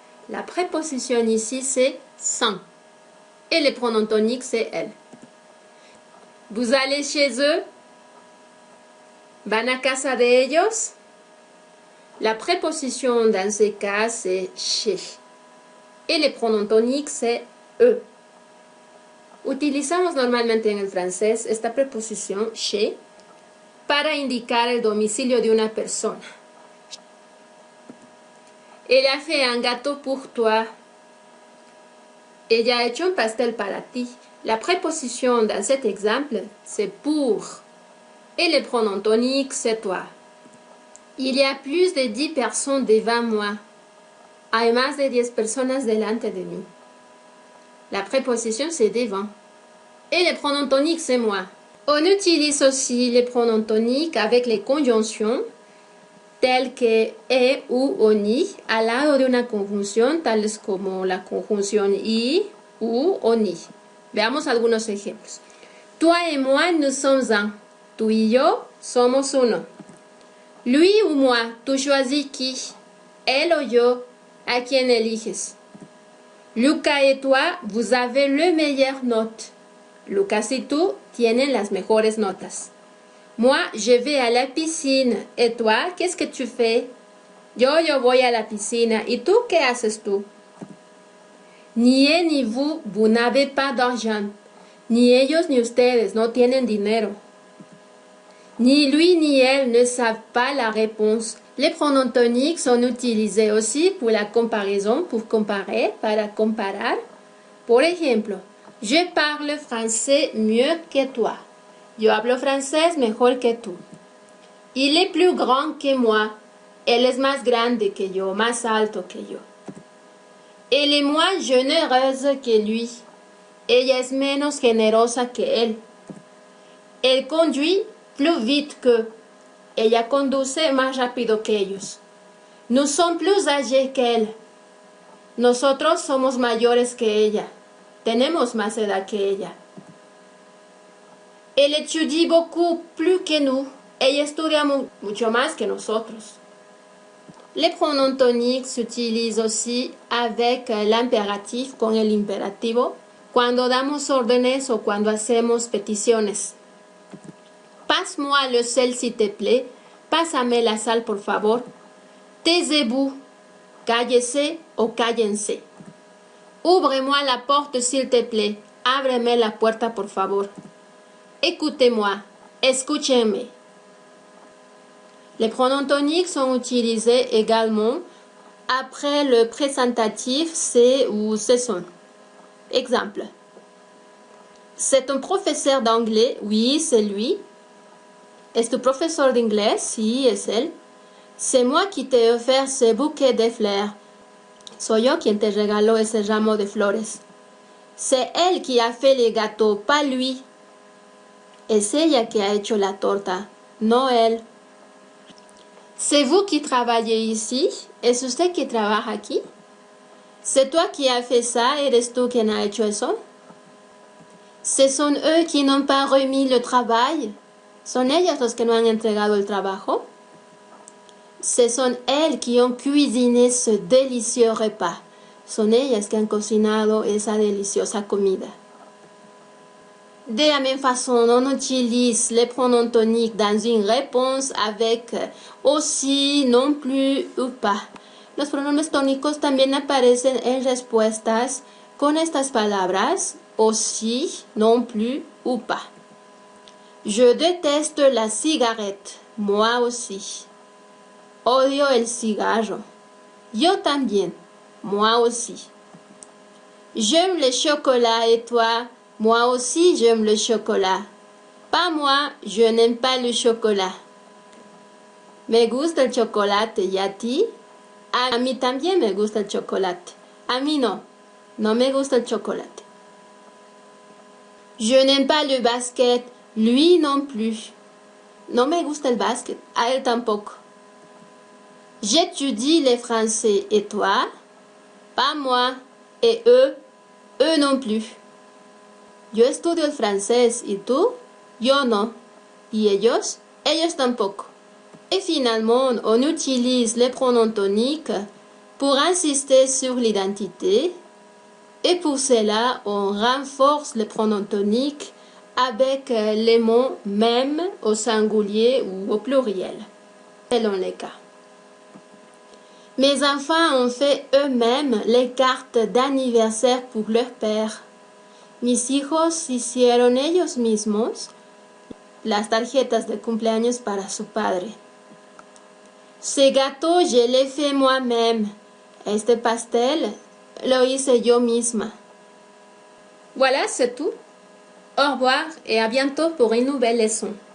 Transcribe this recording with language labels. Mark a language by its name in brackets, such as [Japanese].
[French] La préposition ici, c'est sans. Et le pronom tonique, c'est elle. Vous allez chez eux? [Spanish] ¿Van a casa de ellos? [French] La préposition dans ces cas, c'est chez. Et le pronom tonique, c'est eux. [Spanish] Utilizamos normalmente en el francés esta preposición chez para indicar el domicilio de una persona. [French] Elle a fait un gâteau pour toi. [Spanish] Ella ha hecho un pastel para ti. [French] La préposition dans cet exemple, c'est pour. Et le pronom tonique, c'est toi. Il y a plus de 10 personnes devant moi. [Spanish] Hay más de 10 personas delante de mí. [French] La préposition, c'est devant. Et le pronom tonique, c'est moi. On utilise aussi les pronoms toniques avec les conjonctions telles que e, u, oni, [Spanish] al lado de una conjunción, tales como la conjunción y, u, oni. Veamos algunos ejemplos. [French] Toi et moi, nous sommes un. [Spanish] Tú y yo somos uno. [French] Lui ou moi, tu choisis qui? [Spanish] Él o yo, ¿a quién eliges? [French] Lucas et toi, vous avez le meilleur note. [Spanish] Lucas y tú tienen las mejores notas. [French] Moi, je vais à la piscine. Et toi, qu'est-ce que tu fais? [Spanish] Yo voy a la piscina. ¿Y tú qué haces tú? [French] Ni él ni vous n'avez pas d'argent. [Spanish] Ni ellos ni ustedes no tienen dinero. [French] Ni lui ni elle ne savent pas la réponse. Les pronoms toniques sont utilisés aussi pour la comparaison, pour comparer, [Spanish] para comparar. Por ejemplo, [French] je parle français mieux que toi. [Spanish] Yo hablo francés mejor que tú. [French] Il est plus grand que moi. [Spanish] Él es más grande que yo, más alto que yo. [French] Elle est moins généreuse que lui. [Spanish] Ella es menos generosa que él. [French] Elle conduit plus vite que. [Spanish] Ella conduce más rápido que ellos. [French] Nous sommes plus âgés qu'elle. [Spanish] Nosotros somos mayores que ella. Tenemos más edad que ella. [French] Elle étudie beaucoup plus que nous. [Spanish] Ella estudia mucho más que nosotros. [French] Les pronoms toniques s'utilisent aussi avec l'impératif, [Spanish] con el imperativo, cuando damos órdenes o cuando hacemos peticiones. [French] Passe-moi le sel s'il te plaît. [Spanish] Pásame la sal, por favor. [French] Taisez-vous. [Spanish] Cállese o cállense. [French] Ouvre-moi la porte s'il te plaît. [Spanish] Ábreme la puerta, por favor. [French] Écoutez-moi. [Spanish] Escúchenme. [French] Les pronoms toniques sont utilisés également après le présentatif c'est ou ce sont. Exemple. C'est un professeur d'anglais? Oui, c'est lui. [Spanish] ¿Es tu profesor de inglés? Sí, es él. [French] C'est moi qui t'ai offert ce bouquet de fleurs. [Spanish] Soy yo quien te regaló ese ramo de flores. [French] C'est elle qui a fait les gâteaux, pas lui. [Spanish] Es ella que ha hecho la torta, no él. [French] C'est vous qui travaillez ici? ¿Es usted que trabaja aquí? C'est toi qui as fait ça? [Spanish] ¿Eres tú quien ha hecho eso? [French] Ce sont eux qui n'ont pas remis le travail? [Spanish] ¿Son ellos los que no han entregado el trabajo? [French] Ce sont elles qui ont cuisiné ce délicieux repas. [Spanish] Son ellas que han cocinado esa deliciosa comida. [French] De la même façon, on utilise les pronoms toniques dans une réponse avec aussi, non plus ou pas. [Spanish] Los pronombres tónicos también aparecen en respuestas con estas palabras, [French] aussi, non plus ou pas. Je déteste la cigarette, moi aussi. [Spanish] Odio el cigarro. Yo también, [French] moi aussi. J'aime le chocolat et toi? Moi aussi j'aime le chocolat. Pas moi, je n'aime pas le chocolat. [Spanish] Me gusta el chocolate, ¿y a ti? A mí también me gusta el chocolate. A mí no, no me gusta el chocolate. [French] Je n'aime pas le basket, lui non plus. [Spanish] No me gusta el basket, a él tampoco. [French] J'étudie le français, et toi? Pas moi, et eux non plus. [Spanish] Yo estudio el francés, ¿y tú? Yo no. ¿Y ellos? Ellos tampoco. [French] Et finalement, on utilise les pronoms toniques pour insister sur l'identité. Et pour cela, on renforce les pronoms toniques avec les mots même au singulier ou au pluriel, selon les cas. Mes enfants ont fait eux-mêmes les cartes d'anniversaire pour leur père. Mis hijos hicieron ellos mismos las tarjetas de cumpleaños para su padre. Ce gâteau, je l'ai fait moi-même. Este pastel lo hice yo misma. Voilà, c'est tout. Au revoir et à bientôt pour une nouvelle leçon.